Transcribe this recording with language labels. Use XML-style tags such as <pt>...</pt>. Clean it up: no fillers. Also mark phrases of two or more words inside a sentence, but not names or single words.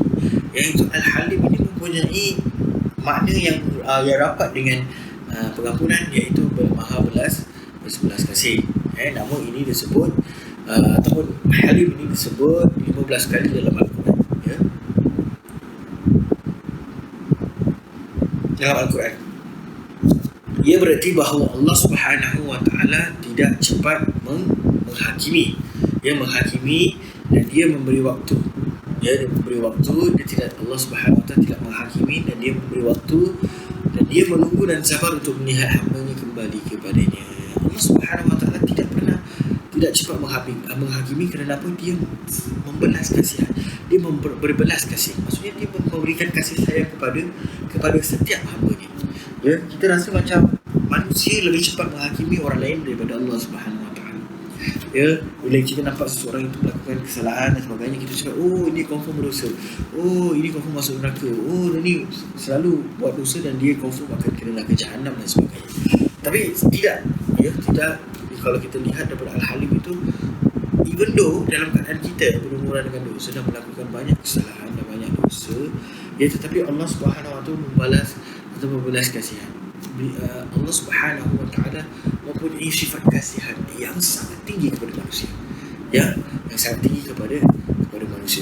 <ms>Iaitu Al-Halim ini mempunyai makna yang rapat dengan pengampunan, iaitu bermaha belas kasih. Namun ini disebut ataupun Halim ini disebut 15 kali dalam Al-Quran ya. Dalam Al-Quran ia berarti bahawa Allah</ms> <ar>سبحانه وتعالى</ar> <ms>tidak cepat menghakimi. Dia menghakimi dan dia memberi waktu. Dia memberi waktu. Dia tidak, Allah</ms> <ar>سبحانه وتعالى</ar> <ms>tidak menghakimi dan dia memberi waktu dan dia menunggu dan sabar untuk melihat hamba-Nya kembali kepadanya. Allah</ms> <ar>سبحانه وتعالى</ar> <ms>tidak cepat menghakimi kerana apa? Dia membelas kasihan. Dia berbelas kasih. Maksudnya dia memberikan kasih sayang kepada setiap hamba-Nya. Ya, kita rasa macam manusia lebih cepat menghakimi orang lain daripada Allah</ms> <ar>سبحانه وتعالى.</ar> <ms>Ya, bila kita nampak seseorang itu melakukan kesalahan dan sebagainya, kita cakap, oh ini confirm berdosa, oh ini confirm masuk neraka, oh ini selalu buat dosa dan dia confirm akan kena neraka jahanam dan sebagainya. Tapi tidak, ya tidak. Kalau kita lihat daripada Al-Halim itu,</ms> <en>even though</en> <ms>dalam keadaan kita berumuran dengan dosa dan melakukan banyak kesalahan dan banyak dosa, ya tetapi Allah</ms> <ar>سبحانه وتعالى</ar> <ms>membalas atau membelas kasihan. Allah</ms> <ar>سبحانه وتعالى</ar> <ms>mempunyai sifat kasihan yang sangat tinggi kepada manusia. Ya, yang sangat tinggi kepada manusia.</ms>